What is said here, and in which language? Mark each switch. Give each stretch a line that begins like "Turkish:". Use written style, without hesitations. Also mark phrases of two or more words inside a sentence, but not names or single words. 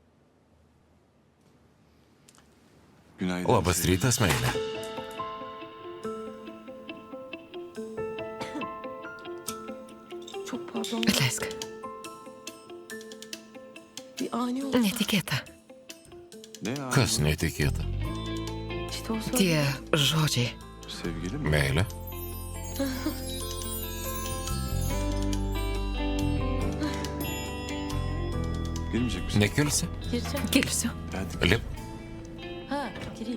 Lithuanian: Labas rytas, meilė.
Turkish: Çok pardon.
Lithuanian: Atleisk.
Turkish: Bir ani oldu.
Lithuanian: Netikėta. Kas netikėta?
Turkish: İşte o sırada
Lithuanian: Tie žodžiai. Meilė. Nekilsi?
Turkish: gireceğim.
Lithuanian: Kilsiu. Lip.
Turkish: Ha, gireyim.